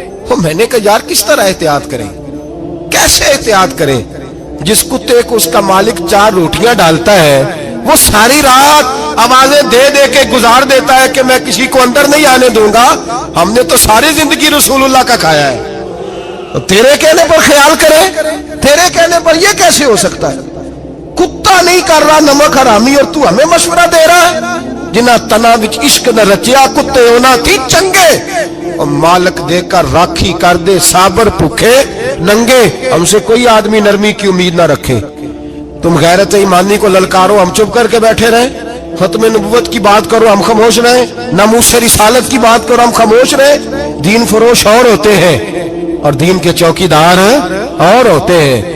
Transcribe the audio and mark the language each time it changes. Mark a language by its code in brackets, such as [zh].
[ur] وہ میں نے کہا یار کس طرح احتیاط کریں, کیسے احتیاط کریں؟ جس کتے کو اس کا مالک 4 روٹیاں ڈالتا ہے وہ ساری رات آوازیں دے دے کے گزار دیتا ہے کہ میں کسی کو اندر نہیں آنے دوں گا. ہم نے تو ساری زندگی رسول اللہ کا کھایا ہے. تیرے کہنے پر خیال کرے, تیرے کہنے پر یہ کیسے ہو سکتا ہے؟ کتا نہیں کر رہا نمک حرامی اور تو ہمیں مشورہ دے رہا ہے. [pa] جنہ تنا وچ عشق نہ رچیا کتے ہونا تھی چنگے, اور مالک دے کر راکھی کر دے صابر بھوکے ننگے. [ur] ہم سے کوئی آدمی نرمی کی امید نہ رکھے. تم غیرت ایمانی کو للکارو, ہم چپ کر کے بیٹھے رہے. ختم نبوت کی بات کرو ہم خاموش رہے, ناموس رسالت کی بات کرو ہم خاموش رہے. دین فروش اور ہوتے ہیں اور دین کے چوکیدار اور ہوتے ہیں.